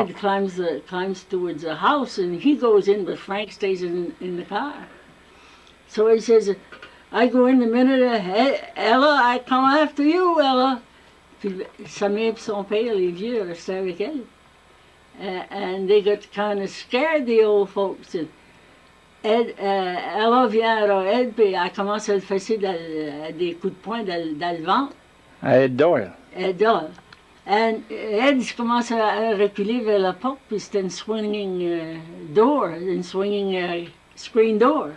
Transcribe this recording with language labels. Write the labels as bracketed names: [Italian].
[English] Ed climbs towards the house, and he goes in, but Frank stays in the car. So he says, I go in the minute, Ella, I come after you, Ella. [French] Puis sa mère et son père, les vieux, restaient avec elle. [English] And they got kind of scared, the old folks. [French] Ed, Ella vient à Ed, puis elle commence à le fesser des coups de poing dans le ventre. Ed Doyle. Ed Doyle. And Ed commence à reculer vers la porte, puis c'était une swinging door, une swinging screen door,